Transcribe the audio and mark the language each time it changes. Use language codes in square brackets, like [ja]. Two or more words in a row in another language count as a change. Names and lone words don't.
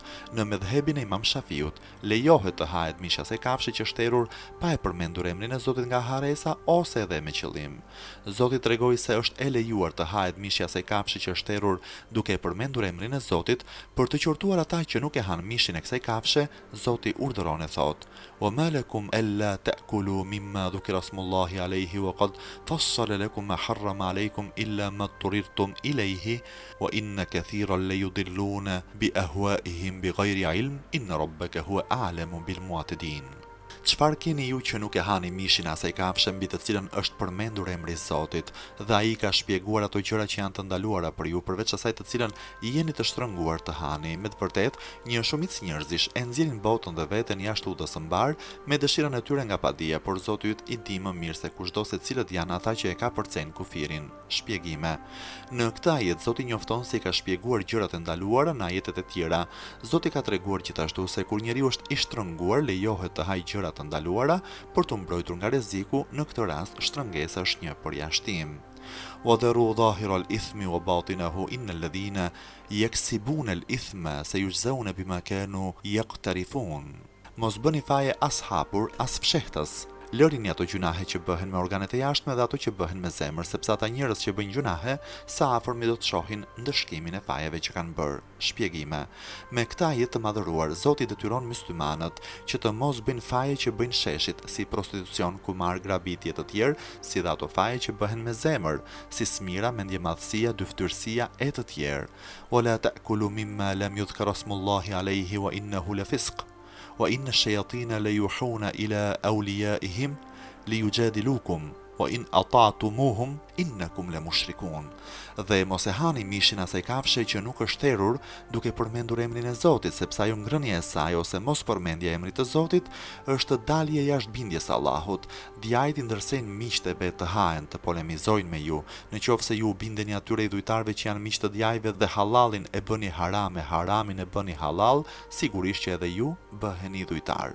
[sq] Në medhhebin e Imam Shafiut lejohet të hahet mishja së kafshë që është thërrur pa e përmendur emrin e Zotit nga haresa ose edhe me qëllim. Zoti tregoi se është e lejuar të hahet mishja së kafshë që është thërrur duke e përmendur emrin e Zotit për të qortuar ata që nuk e han mishin e kësaj kafshë. Zoti urdhëron e thotë: [ar] "وما لكم ألا تأكلوا مما ذكر اسم الله عليه وقد فصل لكم ما حرم عليكم إلا ما اضطررتم إليه وإن كثيرا ليضلون بأهوائهم بغير علم إن ربك هو أعلم بالمعتدين." [sq] Çfarë keni ju që nuk e hani mishin e asaj kafshë mbi të cilën është përmendur emri i Zotit, dhe ai ka shpjeguar ato gjëra që janë të ndaluara për ju, përveç asaj të cilën jeni të shtrënguar të hani. Me të vërtetë, një shumicë njerëzish e nxjerrin botën dhe veten jashtë udhës së mbar me dëshirën e tyre nga padia, por Zoti yt i di më mirë se kushdo se cilët janë ata që e ka përcen kufirin. Shpjegime: në këtë ajet Zoti njofton se i ka shpjeguar gjërat e ndaluara në ajetet e tjera. Zoti ka treguar gjithashtu se kur njeriu është i shtrënguar, lejohet të hajë gjëra të ndaluara për të mbrojtur nga rreziku. Në këtë rast shtrëngesa është një përjashtim. [ar] وَذَرُوا ظَاهِرَ الْإِثْمِ وَبَاطِنَهُ إِنَّ الَّذِينَ يَكْسِبُونَ الْإِثْمَ سَيُجْزَوْنَ بِمَا كَانُوا يَقْتَرِفُونَ. [sq] Mos bëni faje as hapur as fshehtës. Lërini ato gjunahe që bëhen me organet e jashtme dhe ato që bëhen me zemër, sepse ata njerëz që bëjnë gjunahe sa afërmi do të shohin ndëshkimin e fajeve që kanë bërë. Shpjegime: me këtë ajet të madhëruar, Zoti detyron myslimanët që të mos bëjnë faje që bëjnë sheshit, si prostitucion, kumar, grabitje të tjerë, si dhe ato faje që bëhen me zemër, si smira, mendjemadhësia, dyftyrësia e të tjerë. [ar] ولا تأكلوا مما لم يذكر اسم الله عليه وإنه لفسق. وإن الشياطين ليوحون إلى أوليائهم ليجادلوكم وإن أطعتموهم إنكم لمشركون. [sq] Dhe mos e hani mishin asaj kafshë që nuk është thërrur duke përmendur emrin e Zotit, sepse ajo ngrënia e saj ose mos përmendja e emrit të Zotit është dalje jashtë bindjes Allahut. Djajt i ndërsejnë miqtë e vet të hahen, të polemizojnë me ju. Në qoftë se ju bindeni atyre idhujtarëve që janë miq të djajve dhe halalin e bëni haram e haramin e bëni halal, sigurisht që edhe ju bëheni idhujtar.